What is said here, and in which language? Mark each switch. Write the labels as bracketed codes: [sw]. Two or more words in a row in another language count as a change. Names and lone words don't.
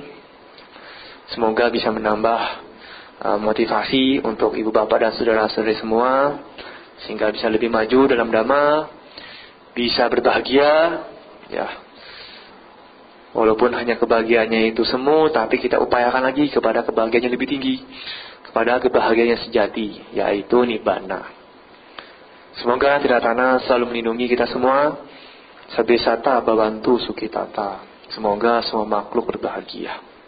[id] Semoga bisa menambah motivasi untuk ibu bapak dan saudara-saudari semua, sehingga bisa lebih maju dalam dhamma, bisa berbahagia, ya. Walaupun hanya kebahagiaannya itu semu, tapi kita upayakan lagi kepada kebahagiaan yang lebih tinggi, kepada kebahagiaan yang sejati, yaitu nibbana. Semoga Triratana selalu melindungi kita semua. [pi] Sabbesata bhavantu sukhitata. [id] Semoga semua makhluk berbahagia.